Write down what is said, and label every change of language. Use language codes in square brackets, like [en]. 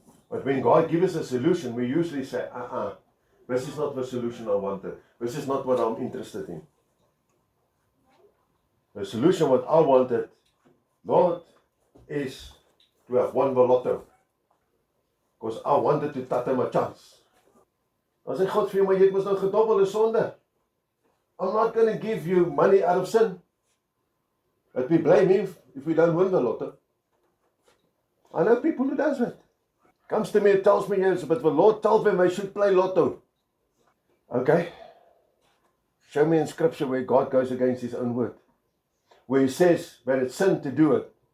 [en] But when God gives us a solution, we usually say, this is not the solution I wanted. This is not what I'm interested in. The solution what I wanted, Lord, is to have won the lotto. Because I wanted to tatte my chance. [af] Dan sê God vir jou, maar jy het mos nou gedobbel is sonde. [en] I'm not going to give you money out of sin. But we blame Him if we don't win the lotto. I know people who does it. Comes to me and tells me, yes, but the Lord tells them they should play lotto. Okay. Show me in Scripture where God goes against His own word. Where He says that it's sin to do it.